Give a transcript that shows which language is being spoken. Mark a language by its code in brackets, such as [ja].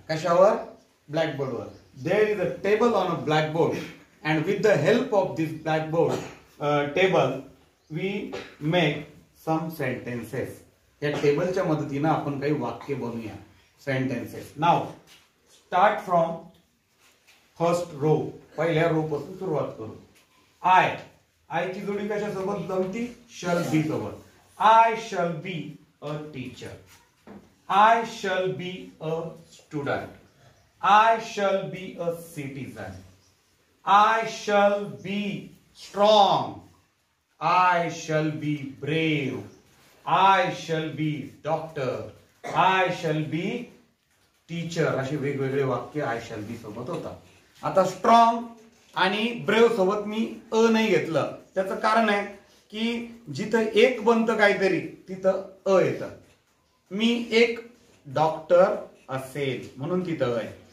[mr] कशावर? ब्लॅकबोर्डवर. [en] There is a table on a blackboard and with the help of this blackboard table we make some sentences. [mr] या टेबलच्या मदतीने आपण काही वाक्य बनवूया, sentences. [en] now start from first row, [mr] पहिल्या रो पासून सुरुवात करू. आय, आय ची जोडी कशासोबत जमती? शल बी सोबत. [en] I shall be a teacher, I shall be a student, I shall be a citizen, I shall be strong, I shall be brave, I shall be doctor, I shall be teacher. [mr] असे वेगवेगळे वाक्य I शल बी सोबत होतात. आता strong आणि brave सोबत मी अ नाही घेतलं. त्याचं कारण आहे की जिथं एक बनतं काहीतरी तिथं अ येतं. मी एक डॉक्टर असेल म्हणून तिथं आहे.